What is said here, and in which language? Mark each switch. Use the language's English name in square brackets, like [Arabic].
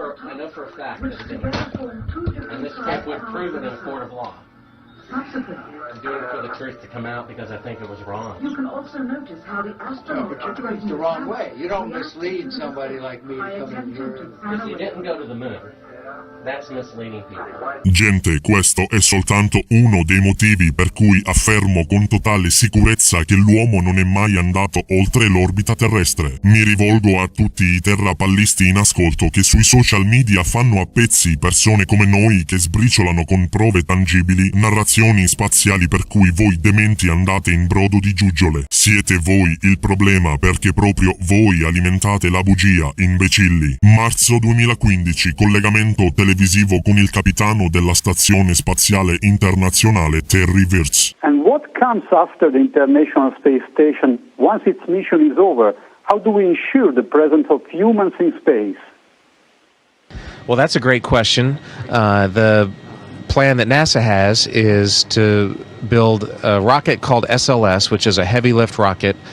[English] I know for a fact that it didn't happen. And this tape would prove it in a court of law. I'm doing it for the truth to come out because I think it was wrong. You can also notice how the No, but you're doing it the wrong way. You don't mislead somebody like me to come in here. If you didn't go to the moon, that's misleading people. [Italian] Gente, questo è soltanto uno dei motivi per cui affermo con totale sicurezza che l'uomo non è mai andato oltre l'orbita terrestre. Mi rivolgo a tutti i terrapallisti in ascolto che sui social media fanno a pezzi persone come noi che sbriciolano con prove tangibili narrazioni spaziali per cui voi dementi andate in brodo di giuggiole. Siete voi il problema, perché proprio voi alimentate la bugia, imbecilli. Marzo 2015, collegamento televisivo con il capitano della Stazione Spaziale Internazionale Terry Virts. [English] And what comes after the International Space Station once its mission is over? How do we ensure the presence of humans in space? Well, that's a great question. The plan that NASA has is to build a rocket called SLS, which is a heavy lift rocket.